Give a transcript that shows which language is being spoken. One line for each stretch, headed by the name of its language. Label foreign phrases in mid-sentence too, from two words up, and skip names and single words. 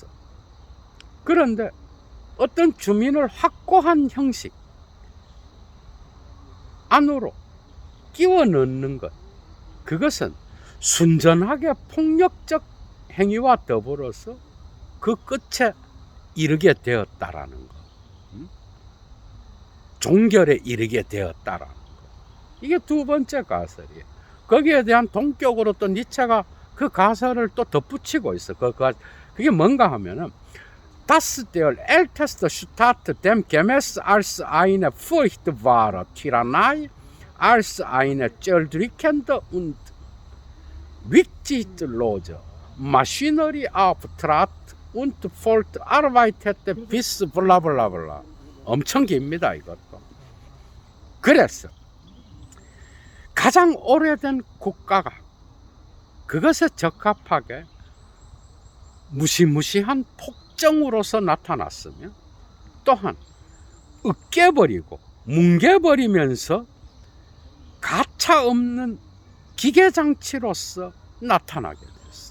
Korean: 그런데 어떤 주민을 확고한 형식 안으로 끼워 넣는 것, 그것은 순전하게 폭력적 행위와 더불어서 그 끝에 이르게 되었다라는 것, 종결에 이르게 되었다라는 것. 이게 두 번째 가설이에요. 거기에 대한 동격으로 또 니체가 그 가설을 또 덧붙이고 있어. 그게 뭔가 하면은
German: Das der älteste Staat dem gemäß als eine furchtbare Tyrannei, als eine zerdrückende und wichtigtlose Maschinerie auftrat und fortarbeitete bis 블라블라블라.
Korean: 엄청 깁니다, 이것도. 그래서 가장 오래된 국가가 그것에 적합하게 무시무시한 폭정으로서 나타났으며 또한 으깨버리고 뭉개버리면서 가차없는 기계장치로서 나타나게 됐어.